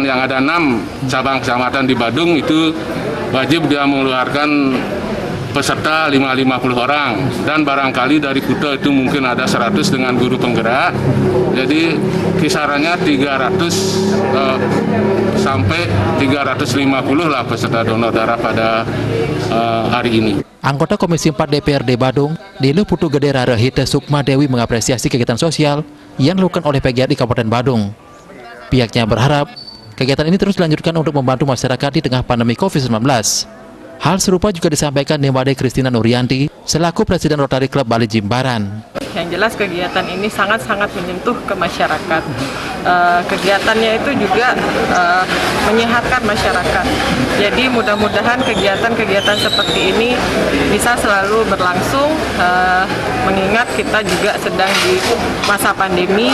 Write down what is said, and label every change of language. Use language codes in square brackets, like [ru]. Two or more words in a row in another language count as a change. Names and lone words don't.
[id] Yang ada 6 cabang kecamatan di Badung itu wajib dia mengeluarkan peserta 50 orang, dan barangkali dari Kuta itu mungkin ada 100 dengan guru penggerak, jadi kisarannya 300 sampai 350 lah peserta donor darah pada hari ini. Anggota Komisi 4 DPRD Badung, Dilu Putu Gede Rarehite Sukma Dewi mengapresiasi kegiatan sosial yang dilakukan oleh PGRI Kabupaten Badung. Pihaknya berharap kegiatan ini terus dilanjutkan untuk membantu masyarakat di tengah pandemi COVID-19. Hal serupa juga disampaikan Nimade Kristina Nurianti selaku Presiden Rotary Club Bali Jimbaran. Yang jelas kegiatan ini sangat-sangat menyentuh ke masyarakat. Kegiatannya itu juga menyehatkan masyarakat. Jadi mudah-mudahan kegiatan-kegiatan seperti ini bisa selalu berlangsung, mengingat kita juga sedang di masa pandemi.